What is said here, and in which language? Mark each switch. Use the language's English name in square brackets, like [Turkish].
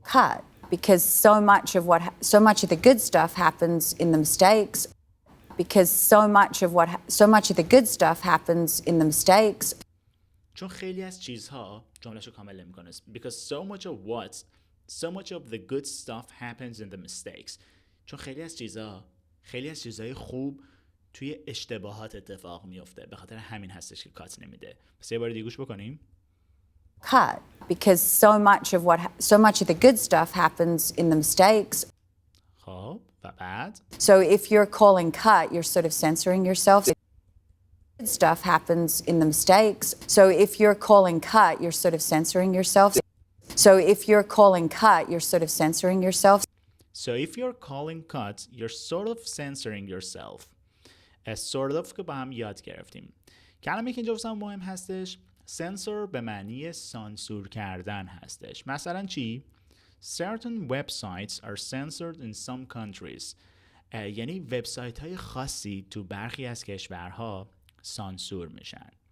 [English] cut because so much of the good stuff happens in the mistakes because so much of the good stuff happens in the mistakes. [Persian] چون خیلی از چیزها جملهشو کامل نمیکنه. [English] Because so much of the good stuff happens in the mistakes. [Persian] چون خیلی از چیزهای خوب توی اشتباهات اتفاق میفته. به خاطر همین هستش که کات نمیده. پس یه بار دیگه گوش بکنیم. [English] Cut because so much of the good stuff happens in the mistakes. [Persian] خب و بعد [English] So if you're calling cut, you're sort of censoring yourself. Good stuff happens in the mistakes. So if you're calling cut, you're sort of censoring yourself. So if you're calling cut, you're sort of censoring yourself. So if you're calling cut, you're sort of censoring yourself. sort of [Persian] که با هم یاد گرفتیم. کلمه که اینجا واسه مهم هستش censor به معنی سانسور کردن هستش. مثلا چی؟ [English] Certain websites are censored in some countries. [Persian] یعنی وبسایت های خاصی تو برخی از کشورها سانسور میشن.